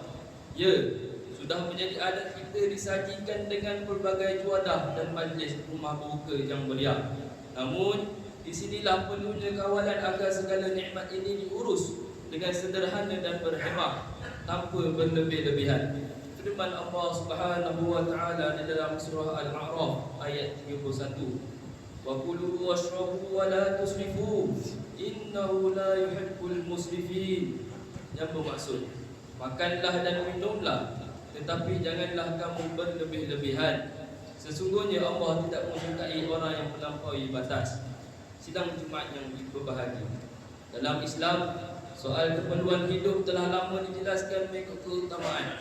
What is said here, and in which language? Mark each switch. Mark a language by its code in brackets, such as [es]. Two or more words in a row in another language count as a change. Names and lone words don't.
[ms] Ya, sudah menjadi adat kita disajikan dengan pelbagai juadah dan majlis rumah buka yang meriah. Namun, di sinilah perlunya kawalan agar segala nikmat ini diurus dengan sederhana dan berhemah tanpa berlebih-lebihan. Firman Allah [ar] سبحانه وتعالى [ms] di dalam surah Al-A'raf ayat 31. [ar] وكلوا واشربوا ولا تسرفوا إنه لا يحب المسرفين. [ms] Yang bermaksud, makanlah dan minumlah, tetapi janganlah kamu berlebih-lebihan. Sesungguhnya Allah tidak menyukai orang yang melampaui batas. Sidang Jumaat yang berbahagia, dalam Islam, soal keperluan hidup telah lama dijelaskan mengikut keutamaan.